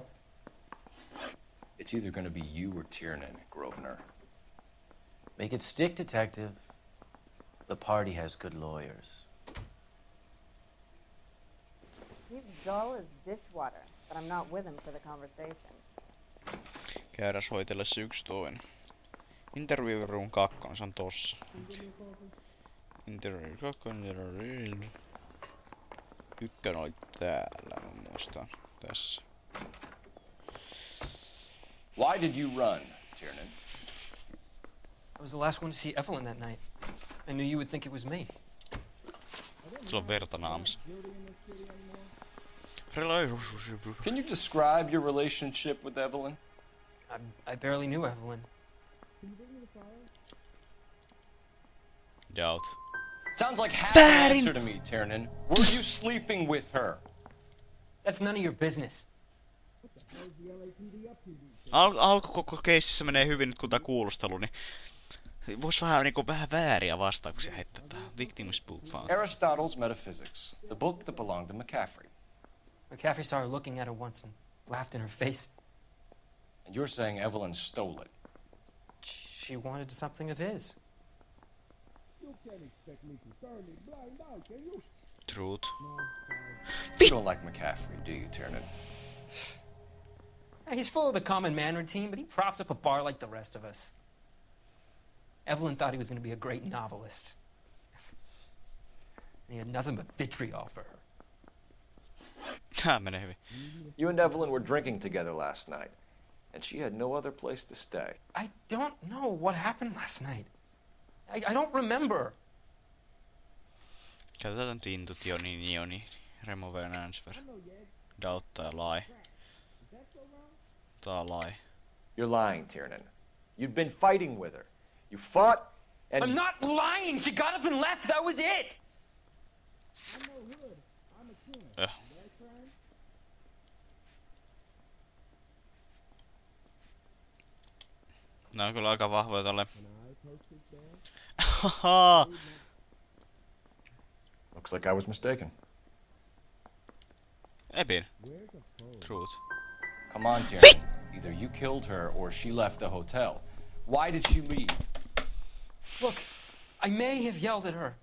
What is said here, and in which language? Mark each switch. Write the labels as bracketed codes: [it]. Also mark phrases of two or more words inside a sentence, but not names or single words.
[en] It's either gonna be you or Tiernan, Grosvenor. Make it stick, detective. The party has good lawyers. He's dull as dishwater, but I'm not with him for the conversation. [fi] Käydäs hoitellessa yksi toinen. [en] Interview room 2, [fi] se on tossa. Interview 2, ykkönen oli täällä, mä muistan. Tässä. [en] Why did you run, Tiernan? I was the last one to see Evelyn that night. I knew you would think it was me. [fi] Sulla on verta naamassa. [en] Can you describe your relationship with Evelyn? I barely knew Evelyn. Doubt. Sounds like half an answer to me, Tiernan. Were you sleeping with her? That's none of your business. [fi] Alku koko keississä menee hyvin nyt kun tää kuulustelu, niin vois vähän vääriä vastauksia heittää tähän. [en] Victim spook vaan. Aristotle's Metaphysics, the book that belonged to McCaffrey. McCaffrey saw her looking at her once and laughed in her face. And you're saying Evelyn stole it? She wanted something of his. Truth. You don't like McCaffrey, do you, Tiernan? He's full of the common man routine, but he props up a bar like the rest of us. Evelyn thought he was going to be a great novelist. And he had nothing but vitriol for her. [fi] Menee hyvin. [en] You and Evelyn were drinking together last night, and she had no other place to stay. I don't know what happened last night. I don't remember. [fi] Käytetään nyt intuitioni, [en] remove an answer. [fi] Doubt tai lie. Tää lie. [en] You're lying, Tiernan. You'd been fighting with her. You fought, and... I'm not lying! She got up and left, that was it! [fi] Nää on kyllä aika vahvoja tolle. [en] Looks like I was mistaken. Epin. Truth. Come on, Tiernan. Either you killed her or she left the hotel. Why did she leave? Look, I may have yelled at her.